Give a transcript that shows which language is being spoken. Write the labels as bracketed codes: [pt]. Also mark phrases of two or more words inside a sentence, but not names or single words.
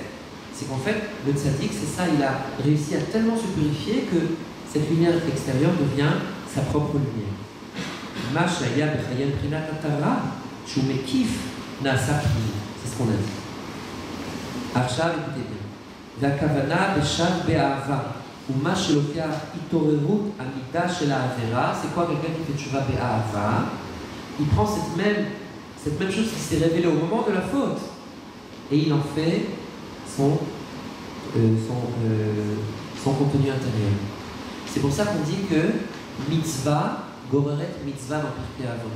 [fr] C'est qu'en fait, le tzadik, c'est ça, il a réussi à tellement se purifier que cette lumière extérieure devient sa propre lumière. C'est ce qu'on a dit. Arshav, écoutez bien. [he] והכוונה בשב באהבה, ומה שלוקח התעוררות המידה של העבירה, [fr] c'est quoi quelqu'un qui fait [he] תשובה באהבה? [fr] Il prend cette même chose qui s'est révélée au moment de la faute et il en fait son contenu intérieur. C'est pour ça qu'on dit que [he] מצוה גוררת מצוה [fr] dans Pirkei Avot.